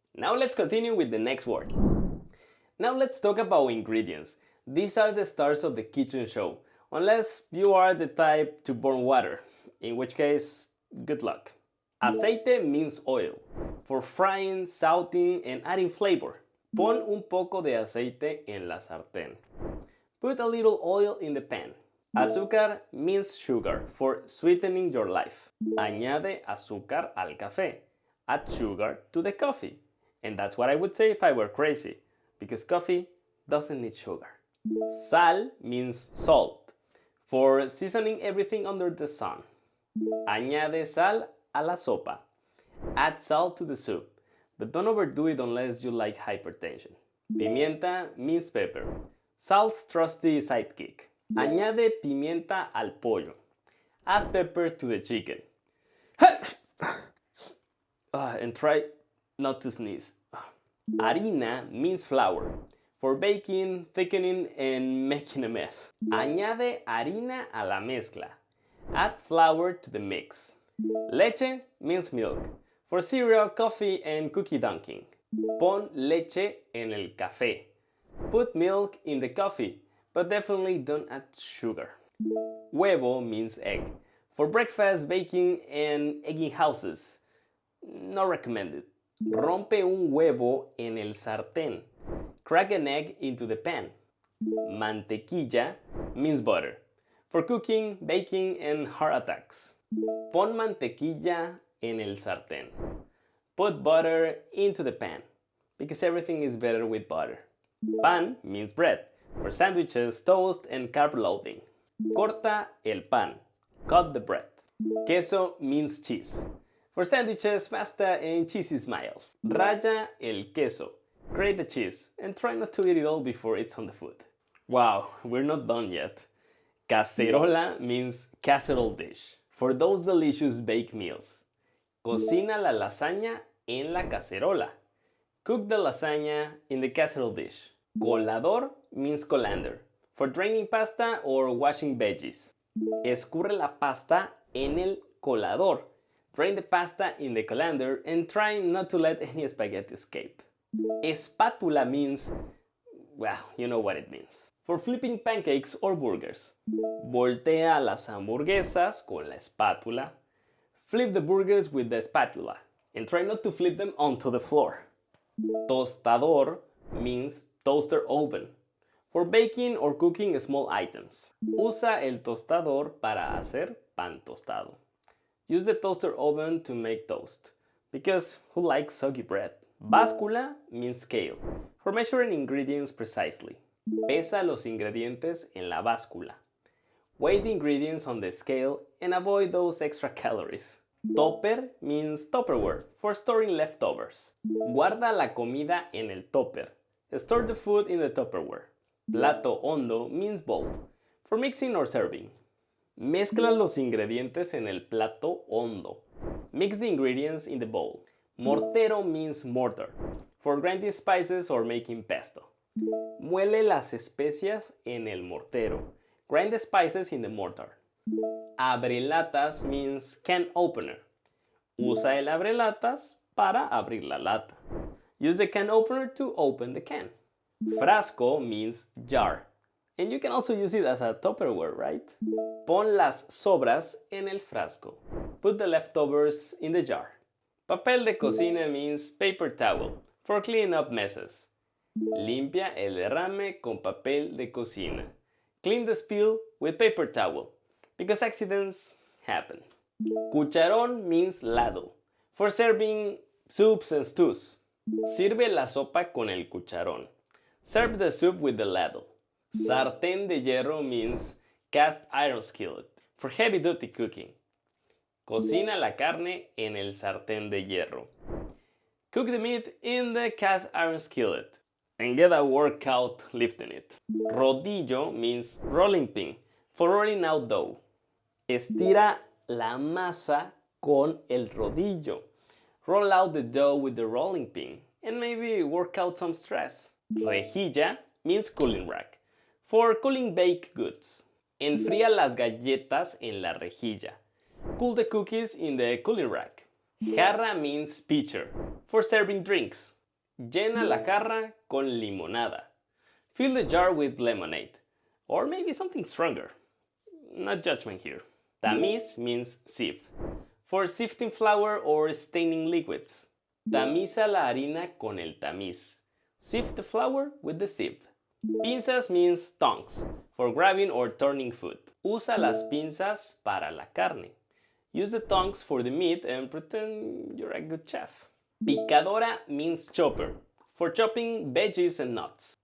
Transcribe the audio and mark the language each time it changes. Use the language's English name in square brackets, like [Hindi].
[English] Now let's continue with the next word. Now let's talk about ingredients. These are the stars of the kitchen show, unless you are the type to burn water, in which case, good luck. Aceite means oil, for frying, sauteing, and adding flavor. [Spanish] Pon un poco de aceite en la sartén. [English] Put a little oil in the pan. Azúcar means sugar, for sweetening your life. [Spanish] Añade azúcar al café. [English] Add sugar to the coffee. And that's what I would say if I were crazy. because coffee doesn't need sugar. Sal means salt, for seasoning everything under the sun. [Spanish] Añade sal a la sopa. [English] Add salt to the soup, but don't overdo it unless you like hypertension. Pimienta means pepper, salt's trusty sidekick. [Spanish] Añade pimienta al pollo. [English] Add pepper to the chicken. And try not to sneeze. Harina means flour, for baking, thickening, and making a mess. [Spanish] Añade harina a la mezcla. [English] Add flour to the mix. Leche means milk, for cereal, coffee, and cookie dunking. [Spanish] Pon leche en el café. [English] Put milk in the coffee, but definitely don't add sugar. Huevo means egg, for breakfast, baking, and egging houses. Not recommended. [Spanish] Rompe un huevo en el sartén. [English] Crack an egg into the pan. Mantequilla means butter, for cooking, baking, and heart attacks. [Spanish] Pon mantequilla en el sartén. [English] Put butter into the pan, because everything is better with butter. Pan means bread, for sandwiches, toast, and carb loading. [Spanish] Corta el pan. [English] Cut the bread. Queso means cheese, for sandwiches, pasta, and cheesy smiles. [Spanish] Raya el queso. [English] Grate the cheese, and try not to eat it all before it's on the food. Wow, we're not done yet. Cacerola means casserole dish, for those delicious baked meals. [Spanish] Cocina la lasaña en la cacerola. [English] Cook the lasagna in the casserole dish. Colador means colander, for draining pasta or washing veggies. [Spanish] Escurre la pasta en el colador. [English] Drain the pasta in the colander and try not to let any spaghetti escape. Espátula means, well, you know what it means. For flipping pancakes or burgers. [Spanish] Voltea las hamburguesas con la espátula. [English] Flip the burgers with the spatula and try not to flip them onto the floor. Tostador means toaster oven, for baking or cooking small items. [Spanish] Usa el tostador para hacer pan tostado. [English] Use the toaster oven to make toast, because who likes soggy bread? Báscula means scale, for measuring ingredients precisely. [Spanish] Pesa los ingredientes en la báscula. [English] Weigh the ingredients on the scale and avoid those extra calories. Topper means Tupperware, for storing leftovers. [Spanish] Guarda la comida en el topper. [English] Store the food in the Tupperware. Plato hondo means bowl, for mixing or serving. [Spanish] Mezcla los ingredientes en el plato hondo. [English] Mix the ingredients in the bowl. Mortero means mortar, for grinding spices or making pesto. [Spanish] Muele las especias en el mortero. [English] Grind the spices in the mortar. [Spanish] Abrelatas [English] means can opener. [Spanish] Usa el abrelatas para abrir la lata. [English] Use the can opener to open the can. Frasco means jar, and you can also use it as a Tupperware, right? [Spanish] Pon las sobras en el frasco. [English] Put the leftovers in the jar. Papel de cocina means paper towel, for cleaning up messes. [Spanish] Limpia el derrame con papel de cocina. [English] Clean the spill with paper towel, because accidents happen. Cucharón means ladle, for serving soups and stews. [Spanish] Sirve la sopa con el cucharón. [English] Serve the soup with the ladle. Sartén de hierro means cast iron skillet, for heavy-duty cooking. [Spanish] Cocina la carne en el sartén de hierro. [English] Cook the meat in the cast iron skillet and get a workout lifting it. Rodillo means rolling pin, for rolling out dough. [Spanish] Estira la masa con el rodillo. [English] Roll out the dough with the rolling pin and maybe work out some stress. Rejilla means cooling rack, for cooling baked goods. [Spanish] Enfría las galletas en la rejilla. [English] Cool the cookies in the cooling rack. Jarra means pitcher, for serving drinks. [Spanish] Llena la jarra con limonada. [English] Fill the jar with lemonade, or maybe something stronger. Not judgment here. Tamiz means sieve, for sifting flour or staining liquids. [Spanish] Tamiza la harina con el tamiz. [English] Sift the flour with the sieve. Pinzas means tongs, for grabbing or turning food. [Spanish] Usa las pinzas para la carne. [English] Use the tongs for the meat and pretend you're a good chef. Picadora means chopper, For chopping veggies and nuts.